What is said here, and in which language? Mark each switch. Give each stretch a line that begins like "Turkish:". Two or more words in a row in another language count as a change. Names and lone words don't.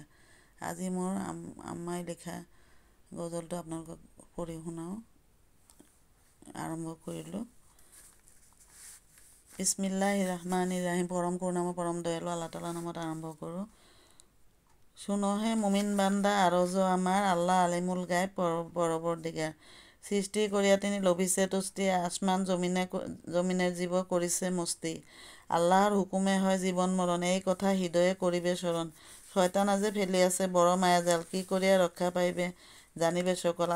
Assamese: আজি মোৰ আম্মাই লিখা গজলটো আপোনালোকক পঢ়ি শুনাওঁ। আৰম্ভ কৰিলোঁ।
Arabic: بسم الله الرحمن الرحيم.
Assamese: পৰম কৰুণাময় পৰম দয়ালু আল্লাহ তাআলাৰ নামত আৰম্ভ কৰোঁ।
Bangla: শুনহে মুমিন বান্দা আরজ আমার, আল্লাহ
Arabic: عالم الغيب
Bangla: পরবর্তীকার। সৃষ্টি করিয়া তিনি লভিছে তুষ্টি, আসমান জমিনের জীব করিছে মস্তি। আল্লাহর হুকুমে হয় জীবন মরণ, এই কথা হৃদয়ে করিবে স্মরণ। শয়তান আজি ফেলি আছে বড় মায়াজাল, কি করিয়া রক্ষা পাইবে জানিবে সকল।